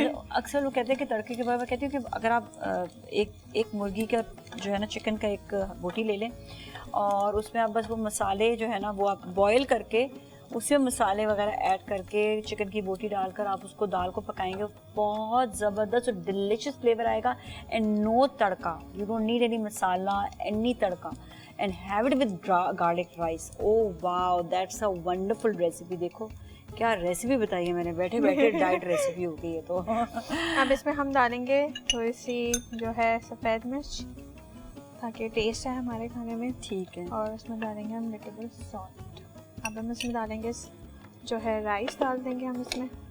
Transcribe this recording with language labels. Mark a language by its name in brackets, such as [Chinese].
[Urdu] اکثر لوگ کہتے ہیں کہ تڑکے کے بعد میں کہتی ہوں کہ اگر آپ ایک مرغی کا جو ہے نا چکن کا ایک بوٹی لے لیں اور اس میں آپ بس وہ مسالے جو ہے نا وہ آپ بوائل کر کے اس میں مسالے وغیرہ ایڈ کر کے چکن کی بوٹی ڈال کر آپ اس کو دال کو پکائیں گے, بہت زبردست اور ڈیلیشیس فلیور آئے گا. [English] And no tadka, you don't need any masala, any tadka, and have it with garlic rice. Oh wow, that's a wonderful recipe. [Urdu] دیکھو کیا ریسیپی بتائی ہے میں نے, بیٹھے بیٹھے ڈائٹ ریسیپی ہو گئی ہے. تو اب اس میں ہم ڈالیں گے تھوڑی سی جو ہے سفید مرچ تاکہ ٹیسٹ ہے ہمارے کھانے میں. ٹھیک ہے. اور اس میں ڈالیں گے ہم [English] Little salt. [Urdu] اب ہم اس میں ڈالیں گے جو ہے رائس ڈال دیں گے ہم اس میں.